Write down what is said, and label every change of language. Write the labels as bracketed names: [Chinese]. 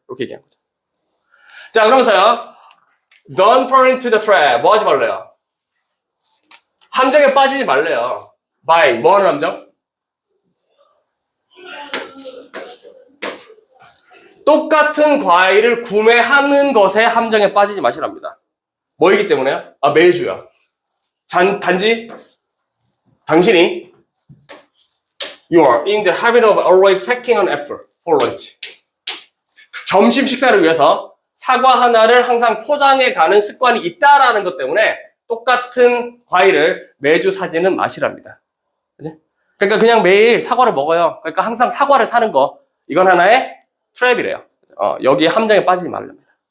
[Korean] 이렇게 얘기한 거죠. 자, 그러면서요. [English] Don't fall into the trap. [Korean] 뭐 하지 말래요? 함정에 빠지지 말래요. by, 뭐 하는 함정? 똑같은 과일을 구매하는 것에 함정에 빠지지 마시랍니다. 뭐이기 때문에요? 매주야. 단지 당신이 [English] You are in the habit of always packing an apple for lunch. [Korean] 점심 식사를 위해서 사과 하나를 항상 포장해 가는 습관이 있다라는 것 때문에 똑같은 과일을 매주 사지는 마시랍니다. 그치? 그러니까 그냥 매일 사과를 먹어요. 그러니까 항상 사과를 사는 거. 이건 하나의 트랩이래요. 여기 함정에 빠지지 말랍니다.